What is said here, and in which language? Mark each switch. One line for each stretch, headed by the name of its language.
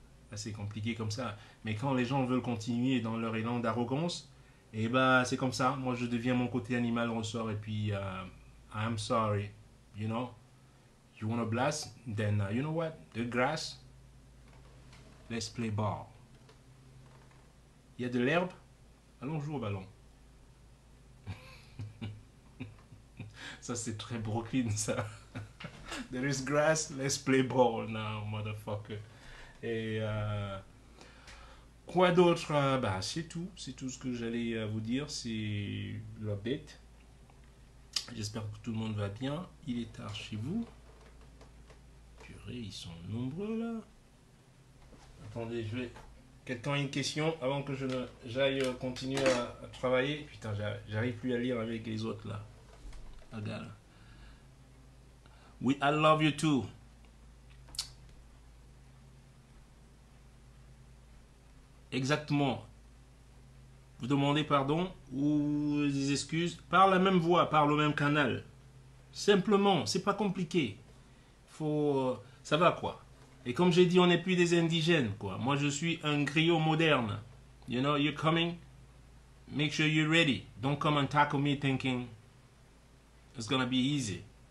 French: assez compliquée comme ça, mais quand les gens veulent continuer dans leur élan d'arrogance, et bah c'est comme ça, moi je deviens, mon côté animal ressort, et puis
English: I'm sorry, you know, you wanna blast, then you know what, the grass, let's play ball.
French: Il y a de l'herbe, allons jouer au ballon. Ça, c'est très Brooklyn, ça.
English: There is grass, let's play ball now, motherfucker.
French: Et quoi d'autre? Bah, c'est tout. C'est tout ce que j'allais vous dire. C'est l'update. J'espère que tout le monde va bien. Il est tard chez vous. Purée, ils sont nombreux, là. Attendez, je vais... Quelqu'un a une question avant que j'aille continuer à travailler. Putain, j'arrive plus à lire avec les autres, là. Regarde. Oui,
English: I love you too.
French: Exactement. Vous demandez pardon ou des excuses par la même voie, par le même canal. Simplement, c'est pas compliqué. Ça va quoi. Et comme j'ai dit, on n'est plus des indigènes quoi. Moi, je suis un griot moderne.
English: You know, you're coming. Make sure you're ready. Don't come and tackle me thinking it's gonna be easy.